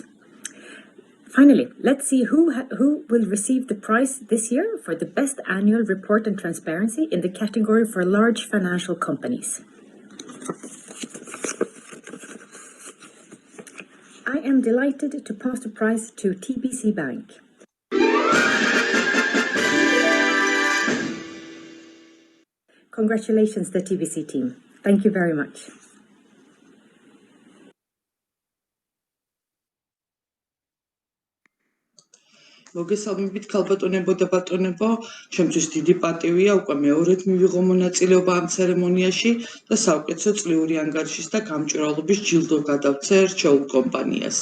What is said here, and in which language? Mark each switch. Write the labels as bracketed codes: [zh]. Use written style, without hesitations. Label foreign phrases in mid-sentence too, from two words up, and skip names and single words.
[en] Finally, let's see who will receive the prize this year for the best annual report and transparency in the category for large financial companies. I am delighted to pass the prize to TBC Bank. Congratulations, the TBC team. Thank you very much. [ka] მოგესალმებით ქალბატონებო და ბატონებო, ჩემთვის დიდი პატივია უკვე მეორედ მივიღო მონაწილეობა ამ ცერემონიაში და საუკეთესო წლიური ანგარიშის და გამჭვირვალობის ჯილდო გადავცე რჩეულ კომპანიას.